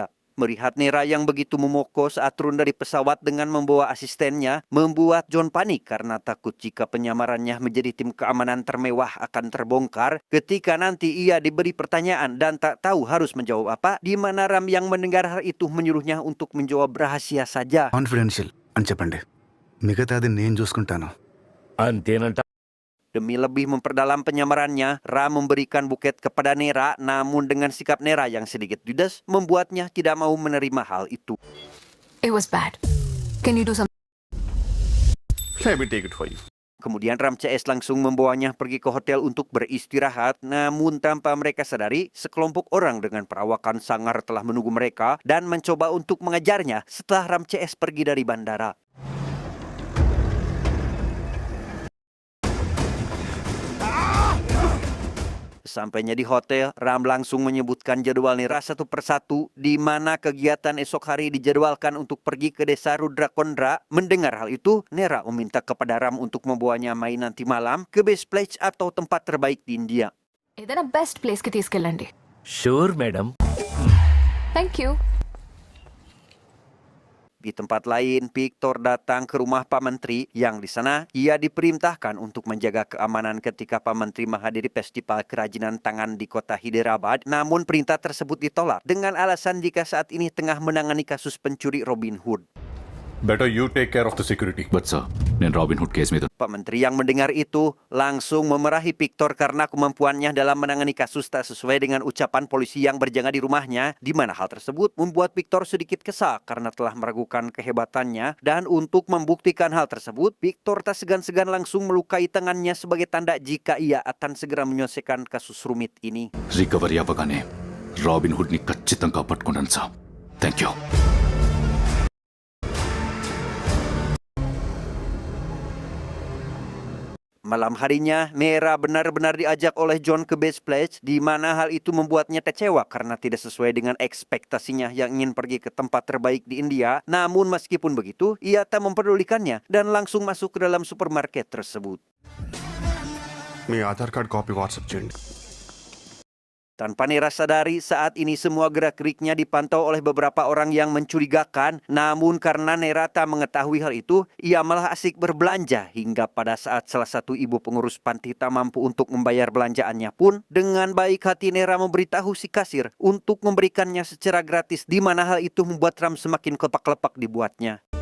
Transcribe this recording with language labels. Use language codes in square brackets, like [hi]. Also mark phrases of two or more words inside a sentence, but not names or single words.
[id] Melihat Nera yang begitu memoko saat turun dari pesawat dengan membawa asistennya, membuat John panik karena takut jika penyamarannya menjadi tim keamanan termewah akan terbongkar ketika nanti ia diberi pertanyaan dan tak tahu harus menjawab apa, di mana Ram yang mendengar hal itu menyuruhnya untuk menjawab rahasia saja. [te] కాన్ఫిడెన్షియల్ అని చెప్పండి, మిగతాది నేను చూసుకుంటాను. అంతేనంట. [id] Demi lebih memperdalam penyamarannya, Ram memberikan buket kepada Nera, namun dengan sikap Nera yang sedikit judes membuatnya tidak mau menerima hal itu. [en] It was bad. Can you do something? Let me take it for you. [id] Kemudian Ram CS langsung membawanya pergi ke hotel untuk beristirahat, namun tanpa mereka sadari, sekelompok orang dengan perawakan sangar telah menunggu mereka dan mencoba untuk mengejarnya setelah Ram CS pergi dari bandara. Sampainya di hotel, Ram langsung menyebutkan jadwal Nera satu persatu, di mana kegiatan esok hari dijadwalkan untuk pergi ke desa Rudra Kondra. Mendengar hal itu, Nera meminta kepada Ram untuk membawanya main nanti malam ke [en] best place [id] atau tempat terbaik di India. [te] ఏదైనా [en] best place [te] తీసుకెళ్ళండి. [en] sure madam. thank you. [id] Di tempat lain, Victor datang ke rumah Pak Menteri yang di sana ia diperintahkan untuk menjaga keamanan ketika Pak Menteri menghadiri festival kerajinan tangan di kota Hyderabad. Namun perintah tersebut ditolak dengan alasan jika saat ini tengah menangani kasus pencuri Robin Hood. [en] Better you take care of the security. but sir [te] నేను రాబిన్ హుడ్ కేసు మీద [id] Pak Menteri yang mendengar itu langsung memarahi Victor karena kemampuannya dalam menangani kasus tak sesuai dengan ucapan polisi yang berjaga di rumahnya, di mana hal tersebut membuat Victor sedikit kesal karena telah meragukan kehebatannya, dan untuk membuktikan hal tersebut, Victor tak segan-segan langsung melukai tangannya sebagai tanda jika ia akan segera menyelesaikan kasus rumit ini. [te] రికవరీ అవ్వగానే రాబిన్ హుడ్ ని ఖచ్చితంగా పట్టుకుంటాను సార్. [en] thank you. [id] Malam harinya, Nera benar-benar diajak oleh John ke [en] best place, [id] di mana hal itu membuatnya kecewa karena tidak sesuai dengan ekspektasinya yang ingin pergi ke tempat terbaik di India. Namun meskipun begitu, ia tak memperdulikannya dan langsung masuk ke dalam supermarket tersebut. [te] మీ ఆధార్ [en] card copy [te] వాట్సాప్ చేయండి. [id] Tanpa Nera sadari, saat ini semua gerak-geriknya dipantau oleh beberapa orang yang mencurigakan. Namun karena Nera tak mengetahui hal itu, ia malah asik berbelanja hingga pada saat salah satu ibu pengurus panti tak mampu untuk membayar belanjaannya pun, dengan baik hati Nera memberitahu si kasir untuk memberikannya secara gratis, di mana hal itu membuat Ram semakin kelepak-kelepak dibuatnya.